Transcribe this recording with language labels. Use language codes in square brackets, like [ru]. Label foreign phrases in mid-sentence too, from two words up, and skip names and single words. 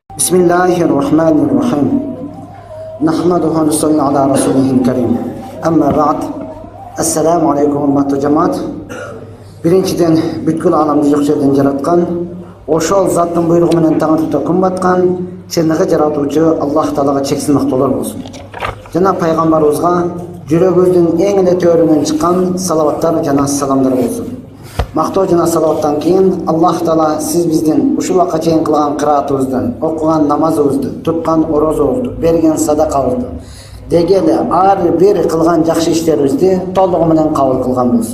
[ar] بسم الله الرحمن الرحيم. نحمده ونصلي على رسوله الكريم. أما بعد. السلام عليكم [tk] hurmatly cemaat. [ky] Birinçiden бүткүл аламды жок жерден жараткан, ошол заттын буйругу менен таң атып күн баткан, чыныгы жаратуучу Аллах Таалага чексиз мактоолор болсун. Жана пайгамбарыбызга жүрөгүбүздүн эң эле төрүнөн чыккан салаваттар жана саламдар болсун. Мактоо жана салаваттан кийин Аллах Таала сиз биздин ушул вакытка чейин кылган кыраатыбызды, окуган намазыбызды, туткан орозобузду, берген садакабызды, деги эле ар бир кылган жакшы иштерибизди толугу менен кабыл кылган болсун.